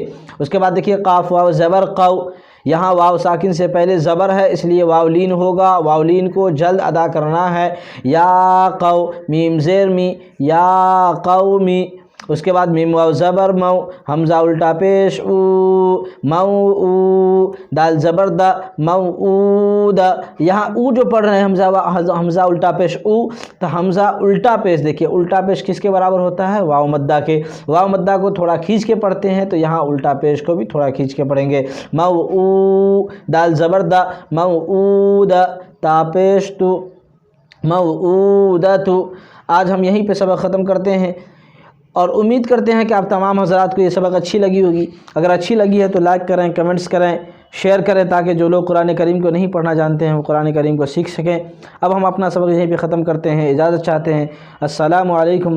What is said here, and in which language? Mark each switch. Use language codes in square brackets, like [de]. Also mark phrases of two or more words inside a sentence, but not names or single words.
[ur] اس کے بعد دیکھیے قاف واو زبر قو، یہاں واو ساکن سے پہلے زبر ہے، اس لیے واو لین ہوگا، واو لین کو جلد ادا کرنا ہے۔ یا قو، میم زیر می، یا قومی، اس کے بعد میم واو زبر مو، حمزہ الٹا پیش او، مو او، دال زبر دا، مو او دا۔ یہاں او جو پڑھ رہے ہیں حمزہ الٹا پیش او، تو حمزہ الٹا پیش، دیکھیے الٹا پیش کس کے برابر ہوتا ہے؟ واو مدہ کے۔ واو مدہ کو تھوڑا کھینچ کے پڑھتے ہیں، تو یہاں الٹا پیش کو بھی تھوڑا کھینچ کے پڑھیں گے۔ مو او، دال زبر دا، مو او دا، تا پیش تو، مو او دا تو۔ آج ہم یہیں پہ سبق ختم کرتے ہیں، اور امید کرتے ہیں کہ آپ تمام حضرات کو یہ سبق اچھی لگی ہوگی۔ اگر اچھی لگی ہے تو لائک کریں، کمنٹس کریں، شیئر کریں، تاکہ جو لوگ قرآن کریم کو نہیں پڑھنا جانتے ہیں وہ قرآن کریم کو سیکھ سکیں۔ اب ہم اپنا سبق یہیں پہ ختم کرتے ہیں، اجازت چاہتے ہیں۔